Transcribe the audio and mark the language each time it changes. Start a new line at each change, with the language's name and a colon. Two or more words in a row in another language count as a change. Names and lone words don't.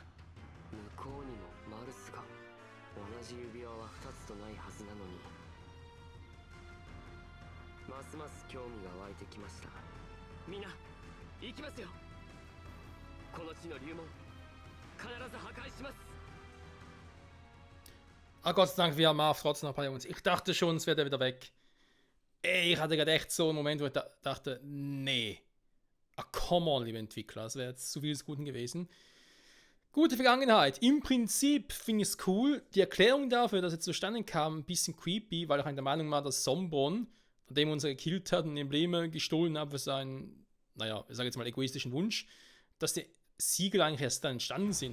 Japanese: 向こうにもマルスが。同じ指輪は2つとないはずなのに。ますます興味が湧いてきました。みんな行きますよ。この地の流門必ず破壊します。
German: Ah, Gott sei Dank, wir haben Marv trotzdem noch bei uns. Ich dachte schon, es wäre wieder weg. Ey, ich hatte gerade echt so einen Moment, wo ich dachte, nee.
English: Ah, come on,
German: liebe Entwickler, das wäre jetzt zu viel des Guten gewesen. Gute Vergangenheit. Im Prinzip finde ich es cool. Die Erklärung dafür, dass es zustande kam, ein bisschen creepy, weil ich der Meinung war, dass Sombron, an dem uns gekillt hat und Embleme gestohlen hat für seinen, naja, ich sage jetzt mal egoistischen Wunsch, dass die Siegel eigentlich erst dann entstanden sind.